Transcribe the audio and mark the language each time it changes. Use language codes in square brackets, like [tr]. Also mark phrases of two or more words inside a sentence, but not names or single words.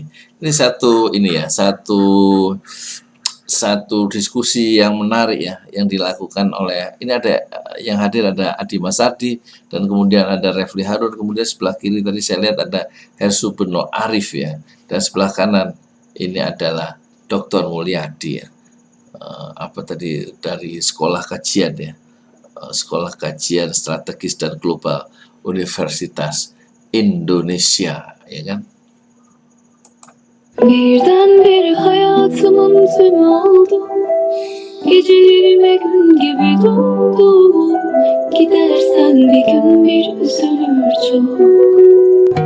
[id] Ini satu diskusi yang menarik ya yang dilakukan oleh, ini ada yang hadir, ada Adi Masardi dan kemudian ada Refli Harun, kemudian sebelah kiri tadi saya lihat ada Hersu Beno Arif ya, dan sebelah kanan ini adalah Dr. Mulyadi ya. Dari sekolah kajian ya, sekolah kajian strategis dan global Universitas Indonesia ya kan. [tr] Birdenbire hayatımın tümü oldu. Gecelerime gün gibi doldu. Gidersen bir gün bir üzülür çok.